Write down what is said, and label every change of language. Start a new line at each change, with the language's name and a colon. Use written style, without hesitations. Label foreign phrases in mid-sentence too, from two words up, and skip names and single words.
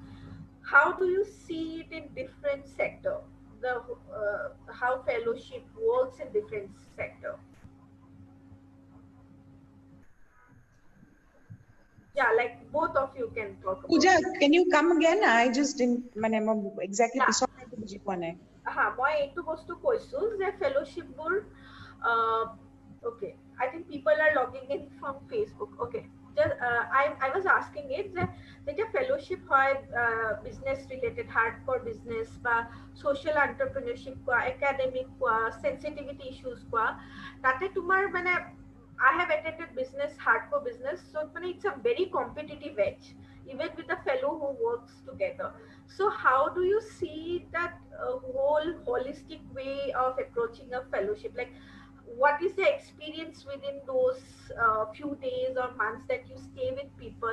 English: How do you see it in different sector, the how fellowship works in different sector? Yeah, like both of you can talk about Pooja, it. can you come again? I just didn't exactly Yeah.
Assamese: বুজি পোৱা নাই. মই এইটো বস্তু কৈছো যে ফেলোশ্বিপবোৰ
English: okay, I think people are logging in from Facebook. Okay. Just, I was asking it that a fellowship হয় business related hardcore business বা social entrepreneurship কোৱা academic কোৱা sensitivity issues কোৱা
Assamese: তাতে তোমাৰ মানে
English: I have attended business hardcore business, so মানে it's a very competitive edge even with the fellow who works together. So how do you see that whole holistic way of approaching a fellowship? Like, what is the experience within those few days or months that you stay with people?